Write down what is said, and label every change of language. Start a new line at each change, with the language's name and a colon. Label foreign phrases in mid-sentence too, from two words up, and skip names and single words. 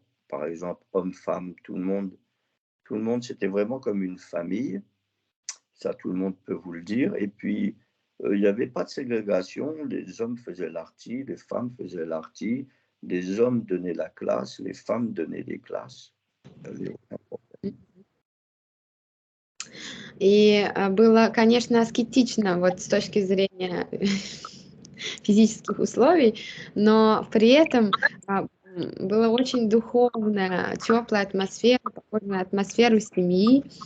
French: Par exemple, hommes-femmes, tout le monde, c'était vraiment comme une famille. Ça, tout le monde peut vous le dire. Et puis, il n'y avait pas de ségrégation. Les hommes faisaient l'arti, les femmes faisaient l'arti. Les hommes donnaient la classe, les femmes donnaient des classes. Il n'y avait aucun problème.
Russian: И было, конечно, аскетично, вот с точки зрения физических условий, но при этом была очень духовная, теплая атмосфера, похожая на атмосферу семьи.